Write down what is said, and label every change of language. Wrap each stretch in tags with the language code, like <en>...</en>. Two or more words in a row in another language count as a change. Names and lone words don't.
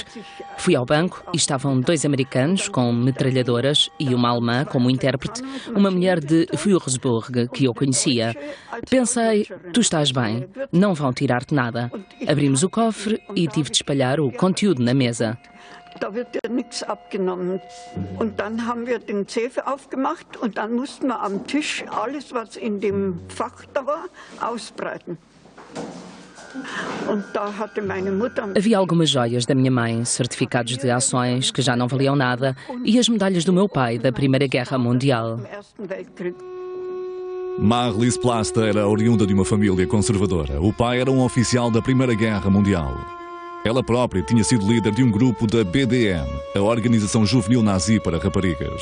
<pt>Fui ao banco e estavam 2 americanos com metralhadoras e uma alemã como intérprete, uma mulher de Würzburg que eu conhecia. Pensei, tu estás bem, não vão tirar-te nada. Abrimos o cofre e tive de espalhar o conteúdo na mesa.</pt> <de>Da wird dir nichts abgenommen. Und dann haben wir den Zefe aufgemacht und dann mussten wir am Tisch alles, was in dem Fach da war, ausbreiten.</de> <pt>Havia algumas joias da minha mãe, certificados de ações que já não valiam nada e as medalhas do meu pai da Primeira Guerra Mundial. Marlies Plasta era oriunda de uma família conservadora. O pai era um oficial da Primeira Guerra Mundial. Ela própria tinha sido líder de um grupo da BDM, a Organização Juvenil Nazi para Raparigas.</pt>